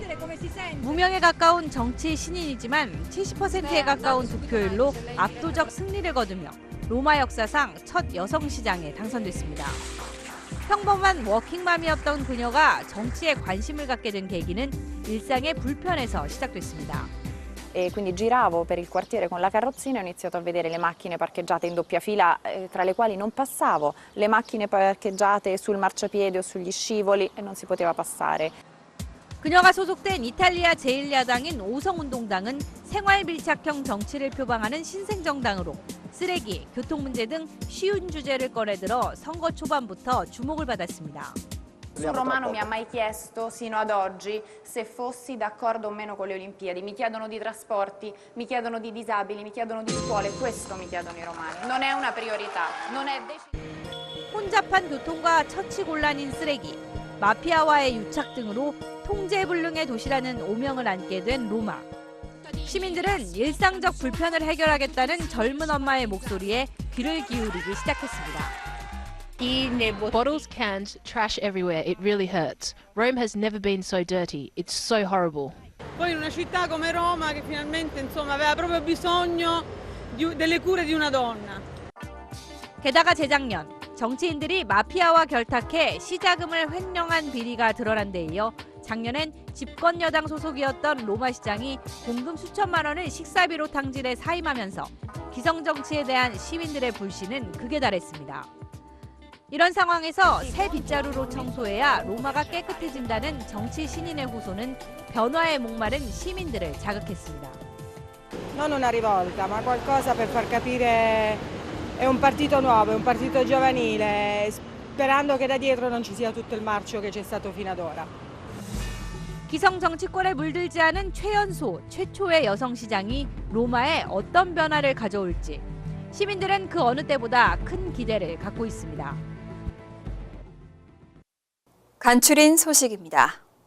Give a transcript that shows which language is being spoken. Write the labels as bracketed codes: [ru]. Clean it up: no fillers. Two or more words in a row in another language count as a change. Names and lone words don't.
[ko] 무명에 가까운 정치 신인이지만 70%에 가까운 득표율로 압도적 승리를 거두며 로마 역사상 첫 여성 시장에 당선됐습니다. 평범한 워킹맘이었던 그녀가 정치에 관심을 갖게 된 계기는 일상의 불편에서 시작됐습니다. [it] E quindi giravo per il quartiere con la carrozzina e ho iniziato a vedere le macchine parcheggiate in doppia fila, tra le quali non passavo, le macchine parcheggiate sul marciapiede o sugli scivoli e non si poteva passare. [ko] 그녀가 소속된 이탈리아 제1야당인 오성운동당은 생활 밀착형 정치를 표방하는 신생정당으로 쓰레기, 교통 문제 등 쉬운 주제를 꺼내들어 선거 초반부터 주목을 받았습니다. [it] Nessun romano mi ha mai chiesto sino ad oggi se fossi d'accordo o meno con le Olimpiadi. Mi chiedono di trasporti, mi chiedono di disabili, mi chiedono di scuole. Questo mi chiedono i romani. Non è una priorità. Non è [ko] 혼잡한 교통과 처치곤란인 쓰레기, 마피아와의 유착 등으로 통제불능의 도시라는 오명을 안게 된 로마. 시민들은 일상적 불편을 해결하겠다는 젊은 엄마의 목소리에 귀를 기울이기 시작했습니다. [en] Bottles, cans, trash everywhere. It really hurts. Rome has never been so dirty. It's so horrible. [it] Poi in una città come Roma che finalmente insomma aveva proprio bisogno delle cure di una donna. [ko] 게다가 재작년 정치인들이 마피아와 결탁해 시자금을 횡령한 비리가 드러난 데 이어 작년엔 집권 여당 소속이었던 로마 시장이 공금 수천만 원을 식사비로 탕진해 사임하면서 기성 정치에 대한 시민들의 불신은 극에 달했습니다. 이런 상황에서 새 빗자루로 청소해야 로마가 깨끗해진다는 정치 신인의 호소는 변화에 목마른 시민들을 자극했습니다. [it] Non una rivolta, ma qualcosa per far capire è un partito nuovo, è un partito giovanile, sperando che da dietro non ci sia tutto il marcio che c'è stato fino ad ora. [ko] 기성 정치권에 물들지 않은 최연소, 최초의 여성 시장이 로마에 어떤 변화를 가져올지 시민들은 그 어느 때보다 큰 기대를 갖고 있습니다. 간추린 소식입니다.